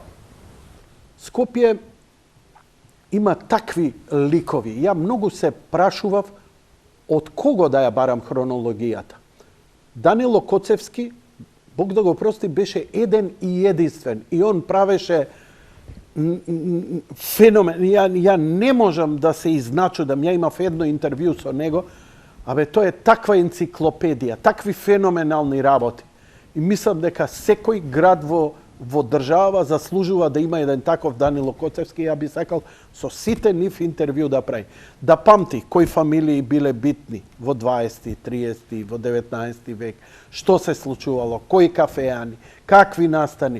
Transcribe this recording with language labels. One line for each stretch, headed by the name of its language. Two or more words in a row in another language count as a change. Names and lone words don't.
Macedonian: Скопје има такви ликови. Ја многу се прашував од кого да ја барам хронологијата. Данило Коцевски, Бог да го прости, беше еден и единствен. И он правеше fenomen.
Serbian: Ja ne možem da se iznačudam. Ja imam jedno intervju sa nego, ali to je takva enciklopedija, takvi fenomenalni работи. I mislim
Macedonian: дека секој град во држава заслужува да има еден таков Данило Коцевски. Ja би сакал со сите нив интервју да прави. Да памти кои фамилии биле битни во 20, 30, во 19 век, што се случувало, кои кафеани, какви настани.